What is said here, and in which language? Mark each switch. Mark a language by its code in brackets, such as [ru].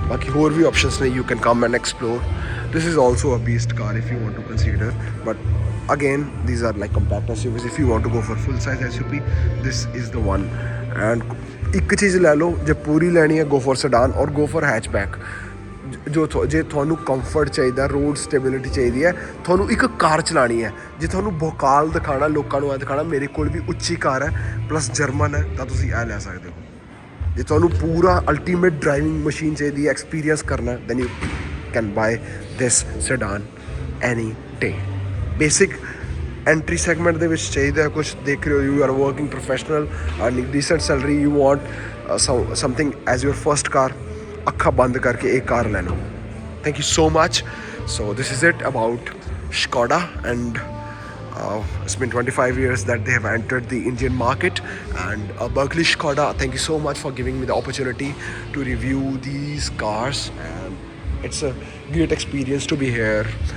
[pa] ਬਾਕੀ ਹੋਰ ਵੀ ਆਪਸ਼ਨਸ ਨੇ, [en] You can come and explore. This is also a beast car if you want to consider, but again these are like compact SUVs. If you want to go for full size SUV, this is the one. [pa] And ਇੱਕ ਚੀਜ਼ ਲੈ ਲਓ, ਜੇ ਪੂਰੀ ਲੈਣੀ ਹੈ [en] go for sedan or go for hatchback। [pa] ਜੇ ਤੁਹਾਨੂੰ comfort ਚਾਹੀਦਾ, ਰੋਡ ਸਟੇਬਿਲਿਟੀ ਚਾਹੀਦੀ ਹੈ, ਤੁਹਾਨੂੰ ਇੱਕ ਕਾਰ ਚਲਾਉਣੀ ਹੈ, ਜੇ ਤੁਹਾਨੂੰ ਭੋਕਾਲ ਦਿਖਾਉਣਾ, ਲੋਕਾਂ ਨੂੰ ਇਹ ਦਿਖਾਉਣਾ ਮੇਰੇ ਕੋਲ ਵੀ ਉੱਚੀ ਕਾਰ ਹੈ ਪਲੱਸ ਜਰਮਨ ਹੈ, ਤਾਂ ਤੁਸੀਂ ਇਹ ਲੈ ਸਕਦੇ ਹੋ। ਜੇ ਤੁਹਾਨੂੰ ਪੂਰਾ ਅਲਟੀਮੇਟ ਡਰਾਈਵਿੰਗ ਮਸ਼ੀਨ ਚਾਹੀਦੀ ਹੈ, ਐਕਸਪੀਰੀਅੰਸ ਕਰਨਾ, [en] Then you can buy this sedan any day। [pa] Basic entry segment ਦੇ ਵਿੱਚ ਚਾਹੀਦਾ ਕੁਛ, ਦੇਖ ਰਹੇ ਹੋ [en] you are working professional, earning decent salary, you want something as your first car, [pa] ਅੱਖਾਂ ਬੰਦ ਕਰਕੇ ਇਹ ਕਾਰ ਲੈ ਲਓ। [en] Thank you so much. So this is it about Skoda, and it's been 25 years that they have entered the Indian market, and Berkeley Skoda, thank you so much for giving me the opportunity to review these cars, and it's a great experience to be here.